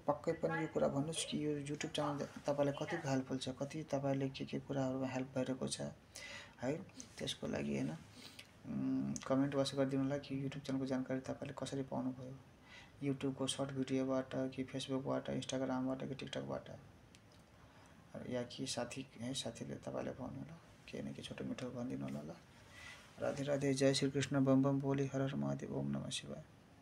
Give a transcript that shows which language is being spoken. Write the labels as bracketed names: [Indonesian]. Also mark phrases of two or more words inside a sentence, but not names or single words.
[Nepali] पक्कै पनि यो कुरा भन्नुस् कि यो युट्युब च्यानल तपाईलाई कतिको हेल्पफुल छ कति तपाईले के कुराहरुमा हेल्प भइरहेको छ है त्यसको लागि हैन कमेन्ट अवश्य गरिदिनु होला कि युट्युब च्यानलको जानकारी तपाईले कसरी पाउनु भयो युट्युबको सर्ट भिडियोबाट कि फेसबुकबाट इन्स्टाग्रामबाट कि टिकटकबाट या कि साथीले तपाईलाई भन्नु होला के न के छोटो मिठो भनिदिनु होला ल। राधे राधे जय श्री कृष्ण बम बम बोली हर हर महादेव [Sanskrit] ओम नमः शिवाय।